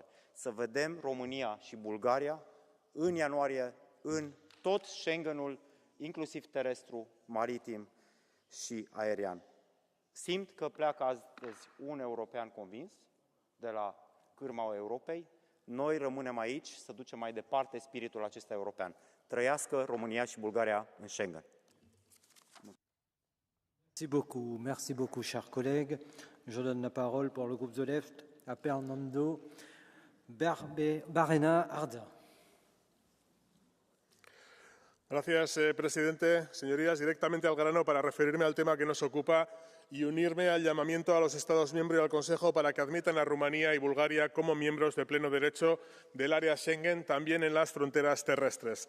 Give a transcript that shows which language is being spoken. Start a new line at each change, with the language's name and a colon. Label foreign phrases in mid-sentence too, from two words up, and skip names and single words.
Romanian: Să vedem România și Bulgaria în ianuarie în tot Schengenul, inclusiv terestru, maritim și aerian. Simt că pleacă astăzi un european convins de la cârma Europei. Noi rămânem aici să ducem mai departe spiritul acesta european. Trăiască România și Bulgaria în Schengen.
French: Merci beaucoup, chers collègues. Je donne la parole pour le groupe de Left à Fernando Barrena Arda.
Spanish: Gracias, presidente. Señorías, directamente al grano para referirme al tema que nos ocupa y unirme al llamamiento a los Estados miembros y al Consejo para que admitan a Rumanía y Bulgaria como miembros de pleno derecho del área Schengen, también en las fronteras terrestres.